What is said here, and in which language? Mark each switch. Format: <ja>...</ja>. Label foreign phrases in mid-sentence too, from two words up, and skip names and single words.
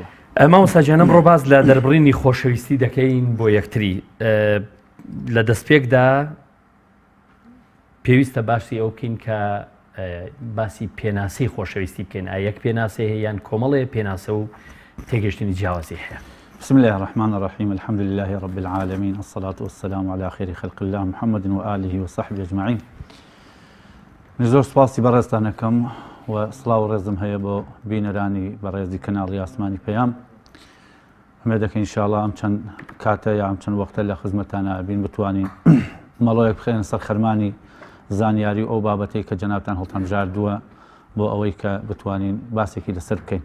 <ckb>مامۆستاجان، ئەمڕۆ باز لە دەربڕینی خۆشەویستی دەکەین بۆ یەکتری. لە دەستپێکدا پێویستە باسی ئەو بکەین کە باسی پێناسەی خۆشەویستی بکەین. یەک پێناسە هەیە یان کۆمەڵێ پێناسە و تێگەشتنی جیاوازی هەیە؟</ckb> <ar>بسم الله الرحمن الرحيم، الحمد لله رب العالمين، الصلاة والسلام على خير خلق الله محمد وآله وصحبه أجمعين.</ar> <ckb>زۆر سپاسی بەڕێزتانەکەم و سڵاو و ڕێزم هەیە بۆ بینەرانی بەڕێزی کەناڵی ئاسمانی پەیام. ئەمێ دەکەین ئینشاءالله ئەم چەند کاتە یا ئەم چەند وەختە لە خزمەتانە بین بتوانین مەڵۆیەک بخێن سەر خەرمانی زانیاری ئەو بابەتەی کە جەنابتان هەڵتەمژاردووە بۆ ئەوەی کە بتوانین باسێکی لەسەر بکەین.</ckb>